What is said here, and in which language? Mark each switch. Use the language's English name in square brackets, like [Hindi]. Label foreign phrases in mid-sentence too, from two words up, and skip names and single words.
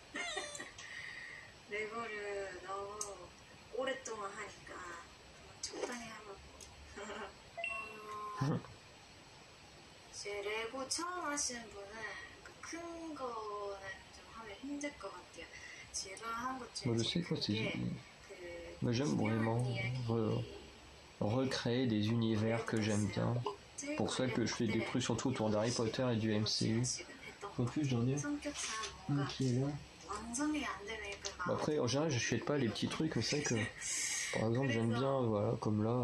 [Korean] 레고를 너무 오랫동안 하니까 적당히 하고 이제 레고 처음 하시는 분은 큰 거는 좀 하면 힘들 것 같아요. 제가 한 것 중에 [French] Je sais quoi, c'est. 그 Moi j'aime vraiment recréer des univers que j'aime bien. Pour ça que je fais des trucs surtout autour d'Harry Potter et du MCU. En plus j'en ai un qui est là. Après en général j'achète pas les petits trucs, mais c'est vrai que par exemple j'aime bien, voilà, comme là.